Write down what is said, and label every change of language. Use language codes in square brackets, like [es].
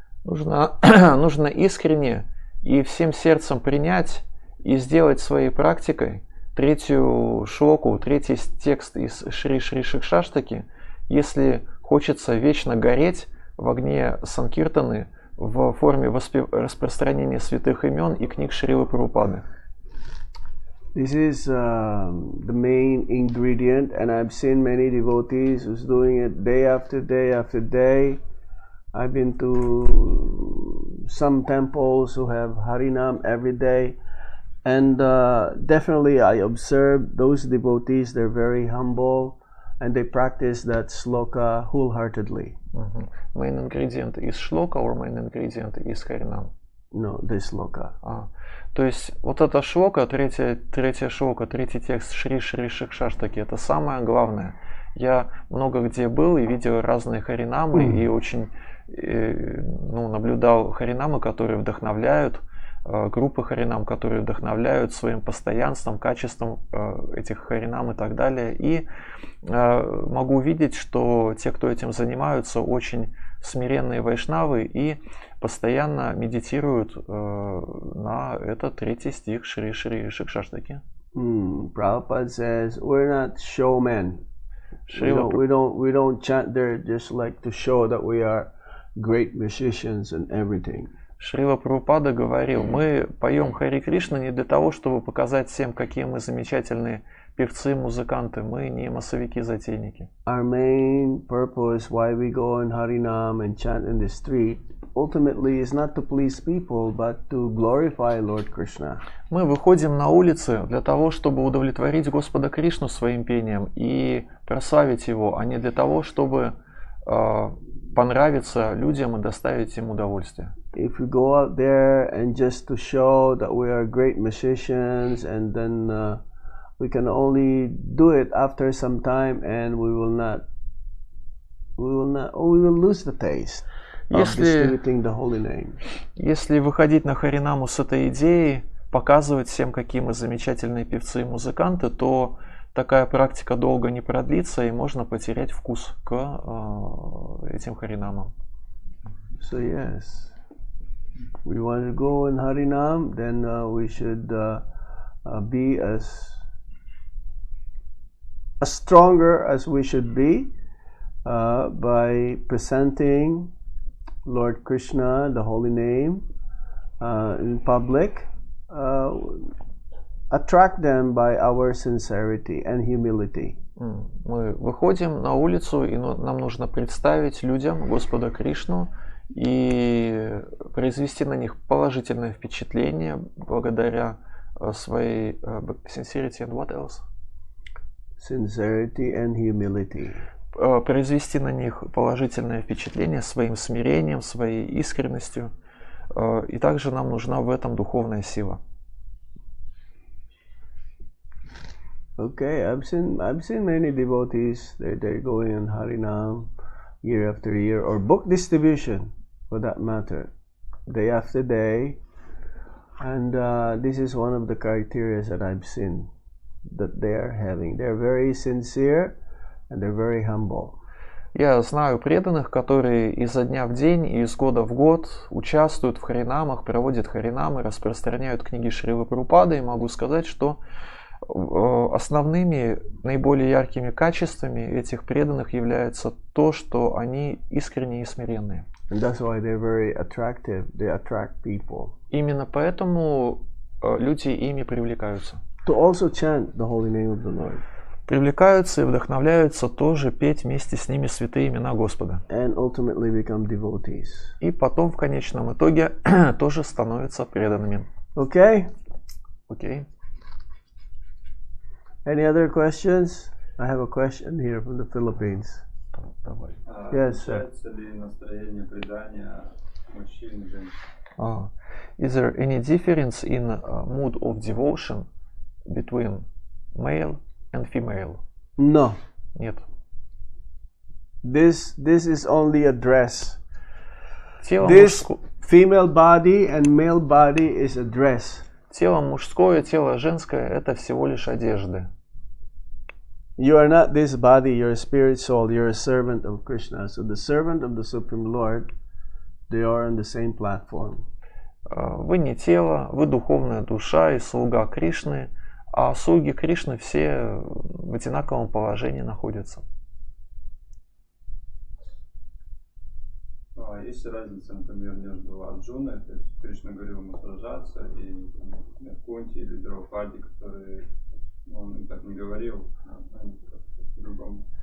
[ru] Нужно искренне и всем сердцем принять и сделать своей практикой третью шлоку, третий текст из Шри Шри Шикшаштаки, если хочется вечно гореть в огне Санкиртаны в форме распространения святых имен и книг Шрилы Прабхупады. [en] This is the main ingredient, and I've seen many devotees who's doing it day after day after day. I've been to some temples who have Harinam every day, and definitely I observe those devotees, they're very humble and they practice that sloka wholeheartedly. Main ingredient [ru] из шлока [en] or main ingredient [ru] из Харинам? [en] No, this sloka. [ru] То есть вот эта шлока, третья шлока, третий текст Шри Шри Шикшаштаки, это самое главное. Я много где был и видел разные харинамы и очень наблюдал харинамы, которые вдохновляют, группы харинам, которые вдохновляют своим постоянством, качеством этих харинам и так далее. И могу увидеть, что те, кто этим занимаются, очень смиренные вайшнавы и постоянно медитируют на этот 3 стих Шри Шри Шикшаштаки. [en] Prabhupada says we're not showmen. We don't chant there just like to show that we are great musicians and everything. [ru] Шрила Прабхупада говорил, мы поем Хари Кришна не для того, чтобы показать всем, какие мы замечательные певцы, музыканты. Мы не массовики-затейники. [en] Our main purpose why we go in Harinam and chant in the street ultimately is not to please people, but to glorify Lord Krishna. [ru] Мы выходим на улицы для того, чтобы удовлетворить Господа Кришну своим пением и прославить Его, а не для того, чтобы понравиться людям и доставить им удовольствие. [en] If we go out there and just to show that we are great musicians, and then we can only do it after some time, and we will lose the taste of distributing the holy name. [ru] Если выходить на Харинаму с этой идеей, показывать всем, какие мы замечательные певцы и музыканты, то такая практика долго не продлится, и можно потерять вкус к этим Харинамам. [en] So yes, we want to go in Harinam, then we should be as stronger as we should be by presenting Lord Krishna, the holy name, in public. Attract them by our sincerity and humility. [ru] Мы выходим на улицу, и нам нужно представить людям Господа Кришну и произвести на них положительное впечатление благодаря своей [en] sincerity and what else? Sincerity and humility. [ru] Произвести на них положительное впечатление своим смирением, своей искренностью. И также нам нужна в этом духовная сила. [en] Okay, I've seen many devotees. They're going in Harinam year after year, or book distribution, for that matter, day after day. And this is one of the criteria that I've seen that they are having. They're very sincere and they're very humble. [ru] Я знаю преданных, которые изо дня в день и из года в год участвуют в харинамах, проводят харинамы, распространяют книги Шрилы Прабхупады, и могу сказать, что основными, наиболее яркими качествами этих преданных является то, что они искренние и смиренные. [en] And that's why they're very attractive. They attract people. [ru] Именно поэтому люди ими привлекаются. [en] To also chant the holy name of the Lord. [ru] Привлекаются и вдохновляются тоже петь вместе с ними святые имена Господа. [en] And ultimately become devotees. [ru] И потом в конечном итоге тоже становятся преданными. [en] Okay? [ru] Окей. [en] Any other questions? I have a question here from the Philippines. Yes, sir. [ru] Ли настроение предания мужчин и женщин? [en] Is there any difference in mood of devotion between male and female? No. [ru] Нет. [en] This is only a dress. [ru] Тело [en] This female body and male body is a dress. [ru] Тело мужское, тело женское – это всего лишь одежды. [en] You are not this body, you're a spirit soul, you're a servant of Krishna. So the servant of the Supreme Lord, they are on the same platform. [ru] Вы не тело, вы духовная душа и слуга Кришны, а слуги Кришны все в одинаковом положении находятся. Есть разница, например, между Арджуной, то есть Кришна говорил ему сражаться, и Кунти или Драупади, которые, он им так не говорил, они по-другому.